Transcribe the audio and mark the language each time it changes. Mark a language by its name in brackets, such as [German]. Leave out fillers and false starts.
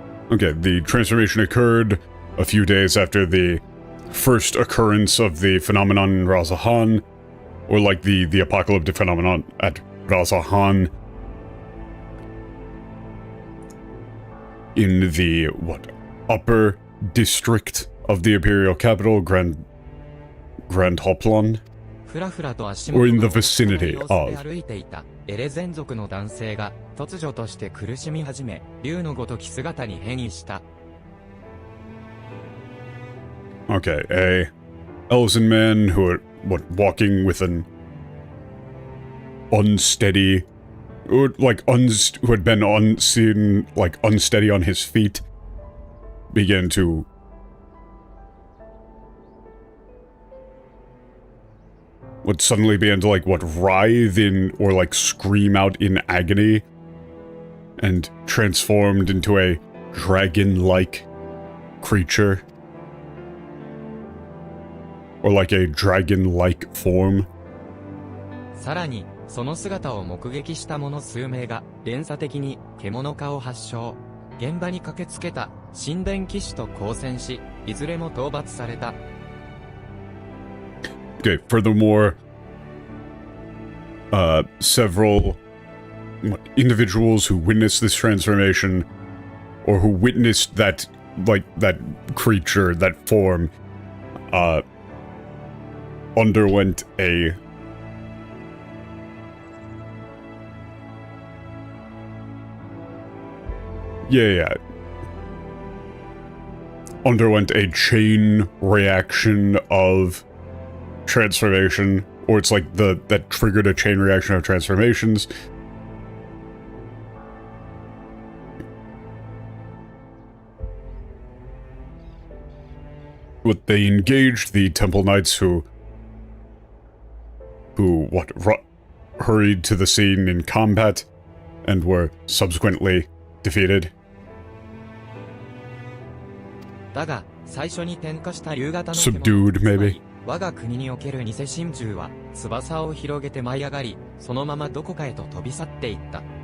[English] Okay, the transformation occurred a few days after the first occurrence of the phenomenon in Razahan, or like the apocalyptic phenomenon at Razahan in the, upper district of the imperial capital, Grand Hoplon? Or in the vicinity of. [Japanese] エレゼン族の男性が突如として苦しみ始め、竜のごとき姿に変異した。 [English] Okay, a Elzen man who are, walking with an unsteady, who had been unseen, like, unsteady on his feet, began to suddenly began to, like, writhe in, or, like, scream out in agony, and transformed into a dragon-like creature. Or, like, a dragon-like form. [Japanese] さらに、その姿を目撃した者数名が、連鎖的に獣化を発症。現場に駆けつけた神殿騎士と交戦し、いずれも討伐された。 [English] Okay, furthermore, several individuals who witnessed this transformation, or who witnessed that, like, that creature, that form, underwent a... Yeah. Underwent a chain reaction of transformation, or it's like that triggered a chain reaction of transformations. But they engaged the Temple Knights who hurried to the scene in combat and were subsequently defeated. [Japanese] だが、最初に点火した夕方の [English] Subdued, maybe. [Japanese] 我が国における偽神獣は翼を広げて舞い上がり、そのままどこかへと飛び去っていった。